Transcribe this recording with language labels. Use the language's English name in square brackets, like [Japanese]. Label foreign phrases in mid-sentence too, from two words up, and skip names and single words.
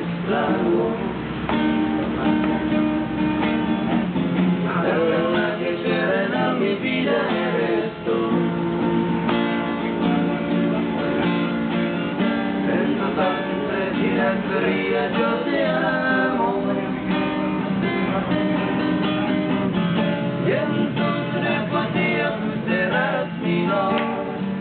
[Italian] largo. La persona che c'era nella mia vita [Spanish] eres tu. En total sinceridad querida yo te amo. Y en tu telepatía tú serás mi noche.